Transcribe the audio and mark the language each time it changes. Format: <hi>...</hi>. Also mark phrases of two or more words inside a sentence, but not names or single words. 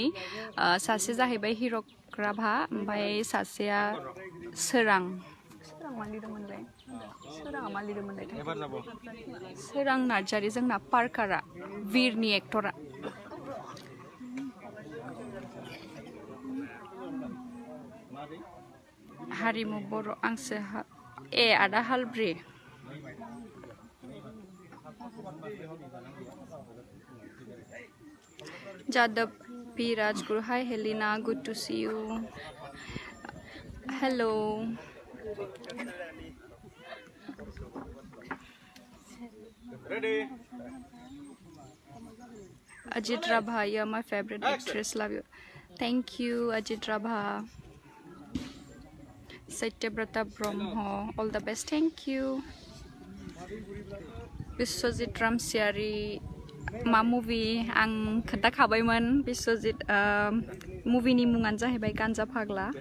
<brx>सासे जाहैबाय हिरक राभा ओमफ्राय सासेया सोरां मा लिरदोंमोनलाय सोराङा मा लिरदोंमोनलाय सोरां नार्जारि जोंना पार्कारा वीरनि एक्टरा हारिमु बर' आंसो ए आदा हालब्रि Jadab P. Rajguru.</brx> <en>Hi Helina, good to see you. Hello. Ready? Ajit Rabha, you're my favorite actress. Love you. Thank you, Ajit Rabha. Satyabrata Brahmo, all the best. Thank you. Biswajit Ramsiari.</en> <brx>मा मुभि आं खोन्थाखाबायमोन बिश्वजित मुभिनि मुङानो जाहैबाय गान्जा फाग्ला</brx>